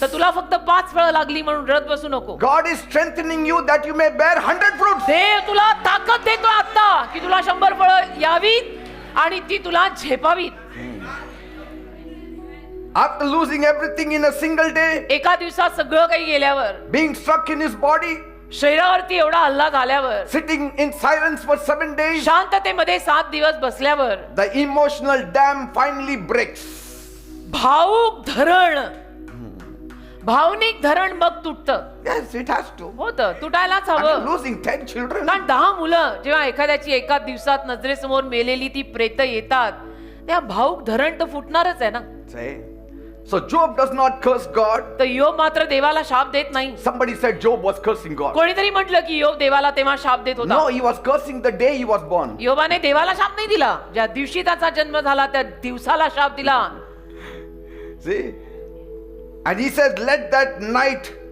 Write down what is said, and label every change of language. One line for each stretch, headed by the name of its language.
Marathi: तर तुला फक्त 5 फळं लागली म्हणून रडत बसू नको.
English: God is strengthening you that you may bear 100 fruits.
Marathi: देव तुला ताकद देतो आता की तुला 100 फळं यावीत आणि ती तुला झेपावीत.
English: After losing everything in a single day,
Marathi: एका दिवसात सगळं काही गेल्यावर,
English: being struck in his body,
Marathi: शरीरावरती एवढा हल्ला झाल्यावर,
English: sitting in silence for 7 days,
Marathi: शांततेमध्ये 7 दिवस बसल्यावर
English: the emotional dam finally breaks.
Marathi: भावुक धरण, भावनिक धरण मग तुटतं.
English: Yes, it has to.
Marathi: होतं, तुटायलाच
English: I mean,
Marathi: हवं.
English: losing 10 children.
Marathi: कारण 10 मुलं जेव्हा एखाद्याची एका दिवसात नजरेसमोर मेलेली ती प्रेत येतात, त्या भावुक धरण तर फुटणारच आहे ना.
English: Say. So Job does not curse God.
Marathi: तर योब मात्र देवाला शाप देत नाही.
English: Somebody said Job was cursing God.
Marathi: कोणीतरी म्हटलं की योब देवाला तेव्हा शाप देत होता.
English: No, he was cursing the day he was born.
Marathi: योबाने देवाला शाप नाही दिला, ज्या दिवशी त्याचा जन्म झाला त्या दिवसाला शाप दिला.
English: See? And he says, let that night,